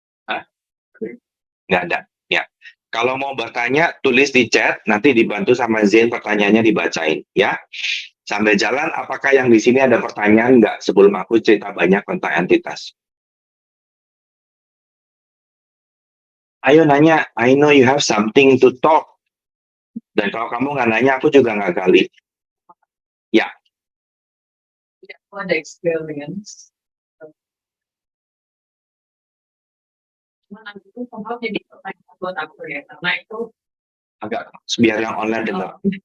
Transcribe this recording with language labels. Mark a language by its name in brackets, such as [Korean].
[Indonesian] Hah? Nggak ada. Ya. Kalau mau bertanya, tulis di chat, nanti dibantu sama Zain pertanyaannya dibacain. Ya. Sambil jalan, apakah yang di sini ada pertanyaan nggak sebelum aku cerita banyak tentang entitas? Ayo nanya, [English] I know you have something to talk. [Indonesian] Dan kalau kamu nggak nanya, aku juga nggak gali. Ya. Aku ada experience. Cuman aku tuh somehow jadi pertanyaan buat aku ya, karena itu Agak biar yang online dengar.